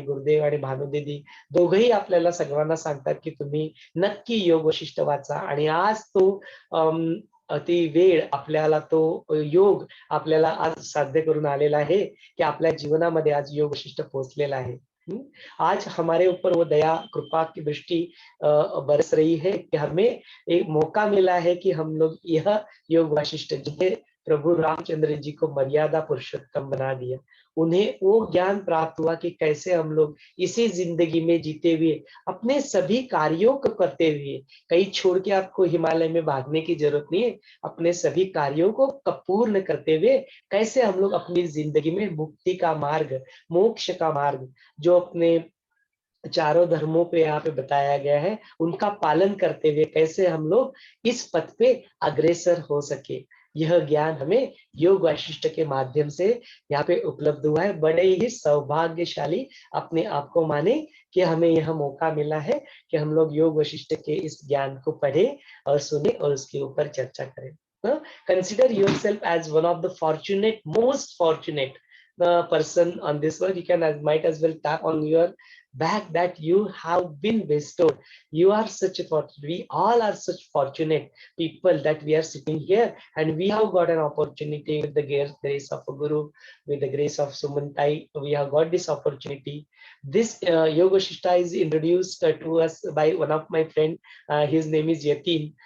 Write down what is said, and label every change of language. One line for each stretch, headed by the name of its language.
Marathi: गुरुदेव आणि भानुदीदी दोघंही आपल्याला सर्वांना सांगतात की तुम्ही नक्की योग वशिष्ठ वाचा. आणि आज तो ती वेळ आपल्याला तो योग आपल्याला आज साध्य करून आलेला आहे की आपल्या जीवनामध्ये आज योग वशिष्ठ पोहोचलेला आहे.
Hindi: आज हमारे ऊपर वो दया कृपा की दृष्टि बरस रही है कि हमें एक मौका मिला है कि हम लोग यह योग वासिष्ठ जिन्हें प्रभु रामचंद्र जी को मर्यादा पुरुषोत्तम बना दिया। उन्हें वो ज्ञान प्राप्त हुआ कि कैसे हम लोग इसी जिंदगी में जीते हुए अपने सभी कार्यों को करते हुए, कहीं छोड़ के आपको हिमालय में भागने की जरूरत नहीं है, अपने सभी कार्यों को पूर्ण करते हुए कैसे हम लोग अपनी जिंदगी में मुक्ति का मार्ग, मोक्ष का मार्ग, जो अपने चारों धर्मों पे यहाँ पे बताया गया है, उनका पालन करते हुए कैसे हम लोग इस पथ पे अग्रसर हो सके, यह ज्ञान हमें योग वशिष्ठ के माध्यम से यहाँ पे उपलब्ध हुआ है। बड़े ही सौभाग्यशाली अपने आप को माने कि हमें यह मौका मिला है कि हम लोग योग वशिष्ठ के इस ज्ञान को पढ़े और सुने और उसके ऊपर चर्चा करें।
English: Consider yourself as one of the fortunate, most fortunate person on this world. You can might as well tap on your back that you have been bestowed. You are such a fortunate, we all are such fortunate people that we are sitting here and we have got an opportunity with the grace of a guru, with the grace of Sumantai. We have got this opportunity. This Yoga Shishta is introduced to us by one of my friend. His name is Yatin.